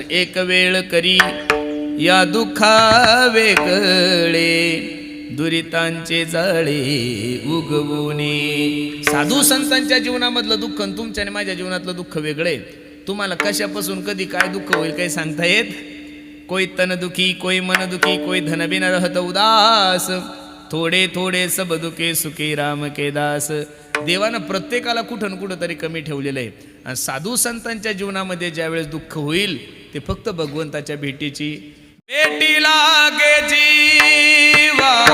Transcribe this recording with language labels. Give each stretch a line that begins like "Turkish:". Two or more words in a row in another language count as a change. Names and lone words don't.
Marathi: एक वेळ करी या दुःखा वेगळे दुरितांचे जाळे उगवणे. साधू संतांच्या जीवनामधलं दुःख आणि तुमच्या आणि माझ्या जीवनातलं दुःख वेगळे. तुम्हाला कशापासून कधी काय दुःख होईल काही सांगता येत.
Hindi: कोई तन दुखी, कोई मन दुखी, कोई धन बिन रहत उदास, थोडे थोडे सब दुखे सुखी राम के दास.
Marathi: देवानं प्रत्येकाला कुठं कुठं तरी कमी ठेवलेलं आहे. आणि साधू संतांच्या जीवनामध्ये ज्यावेळेस दुःख होईल ते फक्त भगवंताच्या भेटीची भेटी लागे जीवा